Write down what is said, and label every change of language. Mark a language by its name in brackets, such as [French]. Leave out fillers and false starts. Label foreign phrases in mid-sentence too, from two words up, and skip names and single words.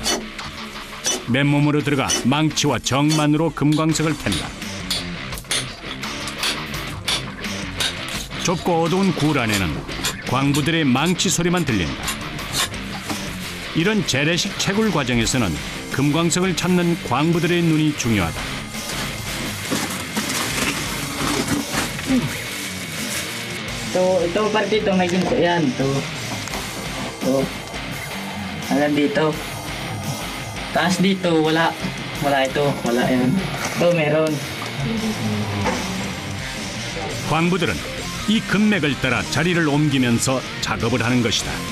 [Korean] 맨몸으로 들어가 망치와 정만으로 금광석을 캔다. 좁고 어두운 굴 안에는 광부들의 망치 소리만 들린다. 이런 재래식 채굴 과정에서는 금광석을 찾는 광부들의 눈이 중요하다. [Filipino] Ito parte dito may ginto yan. Ito. Hanggang dito. Taas dito, wala. Wala ito, wala yan. Ito meron. [Korean] 광부들은 이 금맥을 따라 자리를 옮기면서 작업을 하는 것이다.